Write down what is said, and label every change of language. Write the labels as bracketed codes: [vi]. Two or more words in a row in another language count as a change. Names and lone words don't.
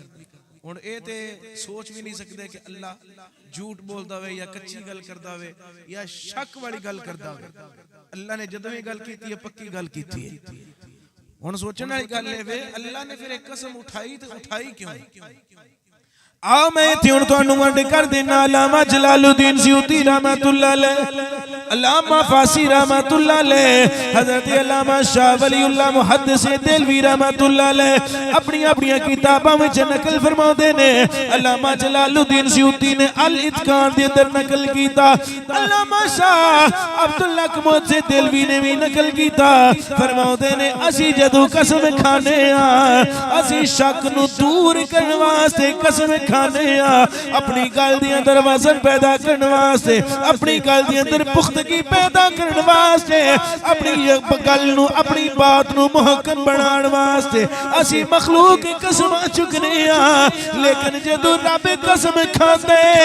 [pa] ہن اے تے سوچ بھی نہیں سکتے کہ اللہ جھوٹ بولدا ہووے یا کچی گل کردا ہووے یا شک والی گل کردا ہووے. اللہ نے جدوں بھی گل کیتی ہے پکی گل کیتی ہے. ہن سوچن والی گل ہے وے اللہ نے پھر ایک قسم اٹھائی تو اٹھائی کیوں? آؤ میں ایتھے ہن تہانوں ونڈ کر دینا. علامہ جلال‌الدین سیوطی رحمۃاللہ علیہ، علامہ فاسی رحمۃاللہ علیہ، حضرت علامہ شاہ ولی‌اللہ محدث دہلوی رحمۃاللہ علیہ اپنی اپنی کتاباں وچ نقل فرماؤندے نے. علامہ جلال‌الدین سیوطی نے ال اتقان دے اندر نقل کیتا، علامہ شاہ عبداللہ کمود دہلوی نے بھی نقل کیتا. فرماؤندے نے اسی جدوں قسم کھانے آں اسی شک نوں دور کرن واسطے قسم کھانے اپنی گل دی اندر وزن پیدا کرنے واسطے، اپنی گل دی اندر پختگی پیدا کرنے واسطے، اپنی گل نوں اپنی بات نوں محکم بنانے واسطے اسی مخلوق کی قسم چکنے لیکن جدوں رب قسم کھاتے